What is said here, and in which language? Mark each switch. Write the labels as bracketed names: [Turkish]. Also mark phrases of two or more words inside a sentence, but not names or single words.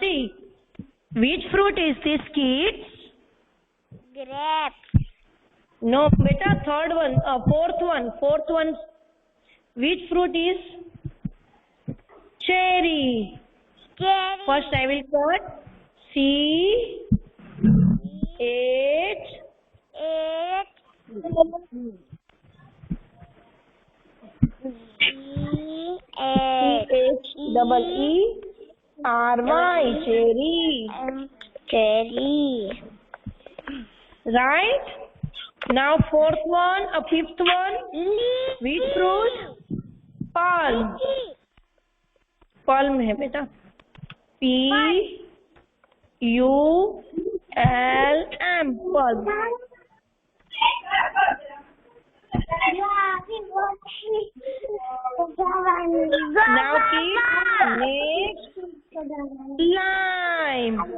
[English] Which fruit is this, kids? Grape. No, beta, third one, fourth one. Which fruit is? Cherry. First I will put C-H. C-H-E-E-R-Y. Cherry. Right? Now fourth one, fifth one. Which fruit? Palm. [Hindi] Palm है बेटा. [English] P-U-L-M. Palm. Now kids, next, lime.